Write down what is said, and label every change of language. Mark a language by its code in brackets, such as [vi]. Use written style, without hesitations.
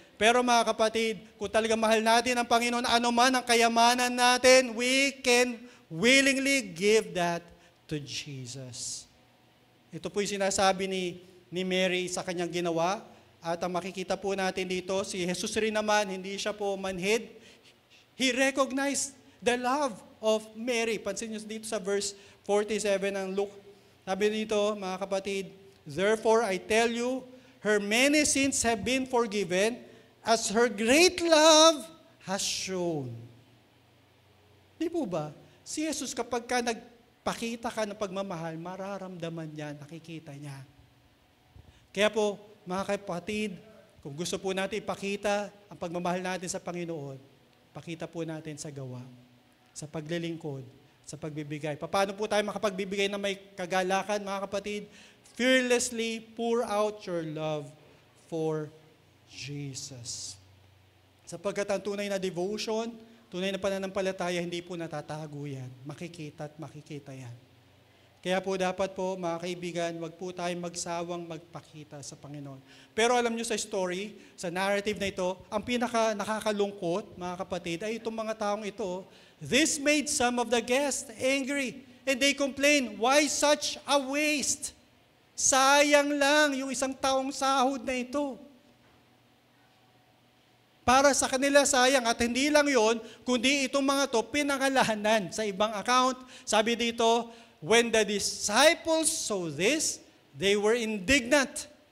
[tl] Pero mga kapatid, kung talagang mahal natin ang Panginoon, ano man ang kayamanan natin, [en] we can willingly give that to Jesus. [tl] Ito po yung sinasabi ni Mary sa kanyang ginawa. At ang makikita po natin dito, si Jesus rin naman, hindi siya po manhid. [en] He recognized the love of Mary. [tl] Pansin niyo dito sa verse 47 ng Luke. Sabi dito, mga kapatid, [en] therefore I tell you, her many sins have been forgiven as her great love has shown. [tl] Di po ba? Si Jesus kapag ka pakita ka ng pagmamahal, mararamdaman niya, nakikita niya. Kaya po, mga kapatid, kung gusto po natin ipakita ang pagmamahal natin sa Panginoon, pakita po natin sa gawa, sa paglilingkod, sa pagbibigay. Paano po tayo makapagbibigay na may kagalakan, mga kapatid? [en] Fearlessly pour out your love for Jesus. [tl] Sapagkat ang tunay na devotion, tunay na pananampalataya, hindi po natatago yan. Makikita at makikita yan. Kaya po dapat po, mga kaibigan, wag po tayong magsawang magpakita sa Panginoon. Pero alam nyo sa story, sa narrative na ito, ang pinaka nakakalungkot, mga kapatid, ay itong mga taong ito. [en] This made some of the guests angry. And they complained, why such a waste? [tl] Sayang lang yung isang taong sahod na ito. Para sa kanila sayang at hindi lang yon, kundi itong mga to pinangalahanan sa ibang account. Sabi dito, [en] when the disciples saw this, they were indignant.